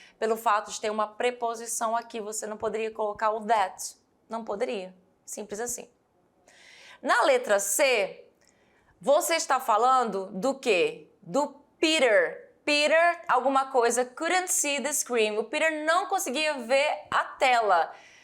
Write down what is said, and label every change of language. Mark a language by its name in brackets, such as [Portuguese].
[Portuguese] Pelo fato de ter uma preposição aqui, você não poderia colocar o that. Não poderia. Simples assim. Na letra C, você está falando do quê? Do Peter. [English] Peter, [Portuguese] alguma coisa, [English] couldn't see the screen. [Portuguese] O Peter não conseguia ver a tela.